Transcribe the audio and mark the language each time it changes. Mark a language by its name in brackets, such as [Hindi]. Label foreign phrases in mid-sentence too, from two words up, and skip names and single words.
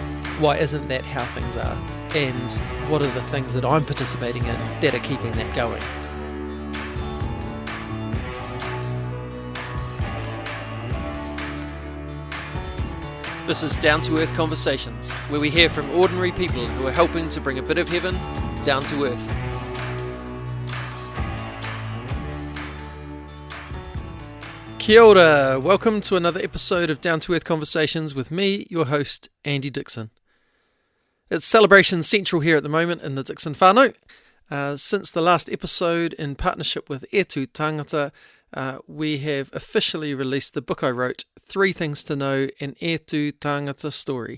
[English] Why isn't that how things are? And what are the things that I'm participating in that are keeping that going? This is Down to Earth Conversations, where we hear from ordinary people who are helping to bring a bit of heaven down to earth. [Māori] Kia ora! [English] Welcome to another episode of Down to Earth Conversations with me, your host, Andy Dixon. It's Celebration Central here at the moment in the Dixon whānau. Since the last episode, in partnership with E Tū Tangata, we have officially released the book I wrote, 3 Things to Know, an E Tū Tangata Story.